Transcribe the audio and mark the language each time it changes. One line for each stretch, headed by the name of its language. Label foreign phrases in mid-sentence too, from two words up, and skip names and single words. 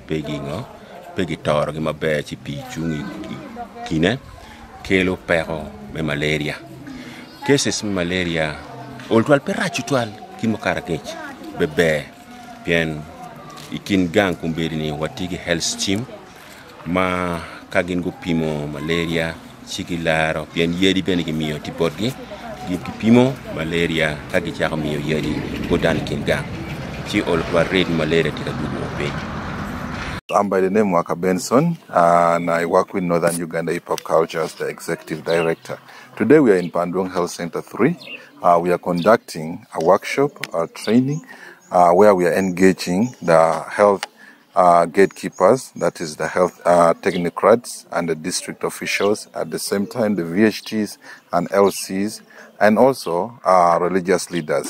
Acoli: pegi toro gi mabe chi pi chungi kine kelo pero me
English: malaria cases
Acoli: malaria oltwal perachutwal kimo karakech bebe pien ikin gang kumberi ni watigi
English: health team
Acoli: ma kagin go pimo malaria chikilaro pien yedi bene gi miyo tipodgi gi pimo malaria kagi chako miyo yedi godan kin gang chi oltwal red malaria tika dugo pe.
English: I'm by the name Waka Benson, and I work with Northern Uganda Hip Hop Culture as the Executive Director. Today we are in Pandwong Health Center 3. We are conducting a workshop, a training, where we are engaging the health gatekeepers, that is the health technocrats and the district officials, at the same time the VHTs and LCs, and also religious leaders.